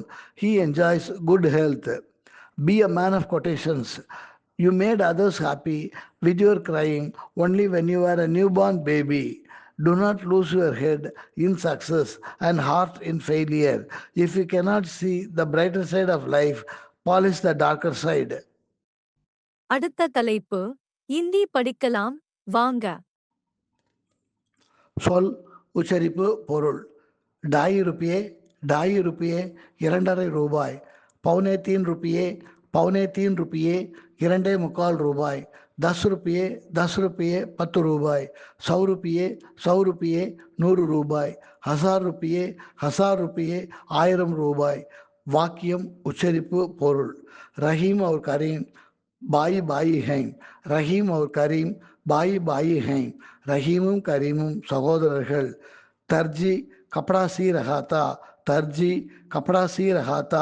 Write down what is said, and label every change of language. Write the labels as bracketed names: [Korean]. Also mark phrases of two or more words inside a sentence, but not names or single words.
[English] He enjoys good health. Be a man of quotations. You made others happy with your crying only when you were a newborn baby. Do not lose your head in success and heart in failure. If you cannot see the brighter side of life, polish the darker side. [Tamil] அடுத்த தலைப்பு இந்தி படிக்கலாம் வாங்க. சொல், உச்சரிப்பு, பொருள். [Hindi] 2.5 रुपये, 2.5 रुपये, 2.5 ரூபாய். पौने 3 रुपये, पौने 3 रुपये, 2.25 ரூபாய். 10 रुपये, 10 रुपये, 10 ரூபாய். 100 रुपये, 100 रुपये, 100 ரூபாய். 1000 रुपये, 1000 रुपये, 1000 ரூபாய். [Tamil] வாக்கியம், உச்சரிப்பு, பொருள். [Hindi] रहीम और करीम भाई भाई हैं. रहीम और करीम भाई भाई हैं. [Tamil] ரஹீமும் கரீமும் சகோதரர்கள். [Hindi] दर्जी कपड़ा सी रहा था। दर्जी कपड़ा सी रहा था.